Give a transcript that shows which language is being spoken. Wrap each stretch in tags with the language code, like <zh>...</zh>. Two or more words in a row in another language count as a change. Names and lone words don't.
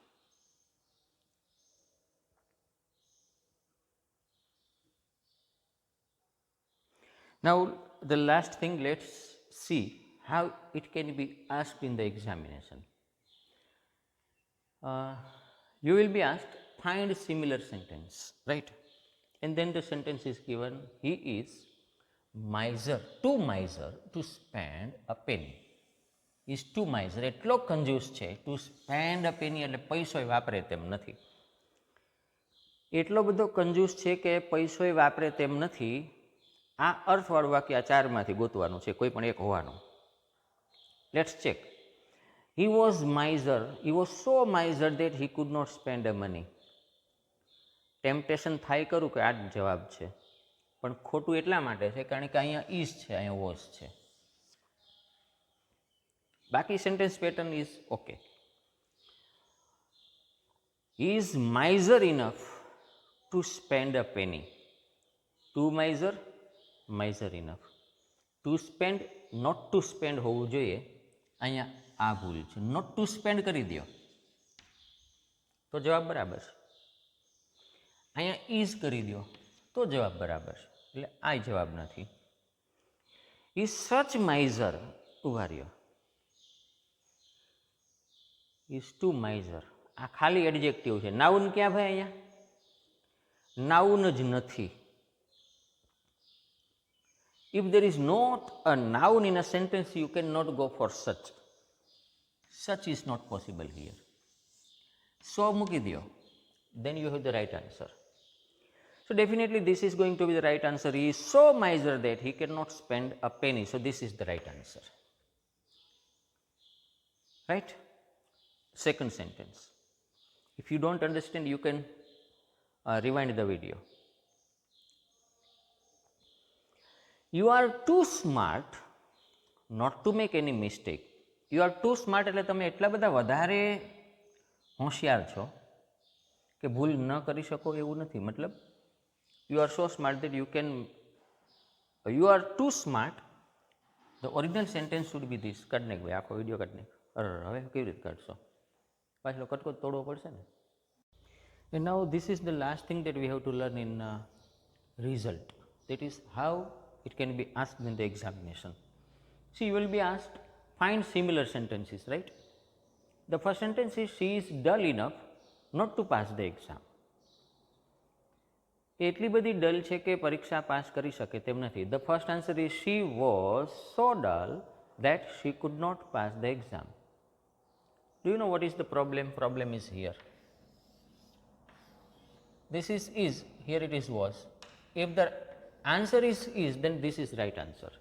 <en>Now the last thing, let's see how it can be asked in the examination. You will be asked, find similar sentence, right? And then the sentence is given, he is miser, too miser to spend a penny. Is too miser,</en> <gu>એટલો કંજૂસ છે,</gu> <en>to spend a penny</en> <gu>એટલે પૈસોય વાપરે તેમ નથી. એટલો બધો કંજૂસ છે કે પૈસોય વાપરે તેમ નથી. આ અર્થવાળું વાક્ય આ ચારમાંથી ગોતવાનું છે, કોઈ પણ એક હોવાનું.</gu> <en>Let's check. He was miser. He was so miser that he could not spend a money.</en> <gu>ટેમ્પટેશન થાય કરું કે આ જ જવાબ છે, પણ ખોટું એટલા માટે છે કારણ કે અહીંયા ઇઝ છે, અહીંયા વોઝ છે.</gu> <en>બાકી sentence pattern is okay. He is miser enough to spend a penny. To miser, miser enough. To spend, not to spend</en> <gu>હોવું જોઈએ. અહીંયા આ ભૂલ છે.</gu> <en>not to spend</en> <gu>કરી દો તો જવાબ બરાબર છે. અહીંયા ઇઝ કરી દો તો જવાબ બરાબર છે. એટલે આ જવાબ નથી.</gu> <en>is such miser,</en> <gu>ઉભા રહ્યો.</gu> <en>is too miser,</en> <gu>આ ખાલી એડજેક્ટિવ છે. નાઉન ક્યાં ભાઈ? અહીંયા નાઉન જ નથી.</gu> <en>If there is not a noun in a sentence, you cannot go for such. Such is not possible here.</en> <gu>So મૂકી દો,</gu> <en>then you have the right answer. So definitely this is going to be the right answer. He is so miser that he cannot spend a penny. So this is the right answer. Right? Second sentence. If you don't understand, you can rewind the video. You are too smart not to make any mistake. You are too smart</en> <gu>એટલે તમે એટલા બધા વધારે હોશિયાર છો કે ભૂલ ન કરી શકો એવું નથી.</gu> <en>મતલબ you are so smart that you can, you are too smart. The original sentence should be this.</en> <gu>કાઢ નાખ ભાઈ, આખો વિડીયો કાઢ નાખ. અરે હવે કેવી રીતે કાઢશો? પાછો કટકો તોડવો પડશે ને.</gu> <en>And now this is the last thing that we have to learn in result. That is how it can be asked in the examination. See, you will be asked, find similar sentences, right? The first sentence is, she is dull enough not to pass the exam.</en> <gu>એટલી બધી ડલ છે કે પરીક્ષા પાસ કરી શકે તેમ નથી.</gu> <en>The first answer is, she was so dull that she could not pass the exam. Do you know what is the problem? Problem is here. This is, here it is was. If the answer is, then this is right answer.</en>